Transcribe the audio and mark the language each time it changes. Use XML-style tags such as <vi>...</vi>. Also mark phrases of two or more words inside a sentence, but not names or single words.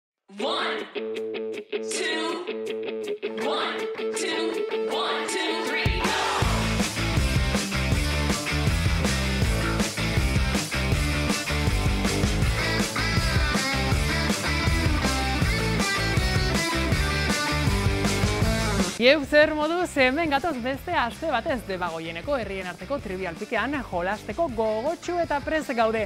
<en>One, two, one, two, one, two, three, go!</en> <eu>Ieu zer moduz, hemen gatoz beste aste batez Debagoieneko herrien arteko trivial pikean jolasteko gogotsu eta prest gaude.</eu>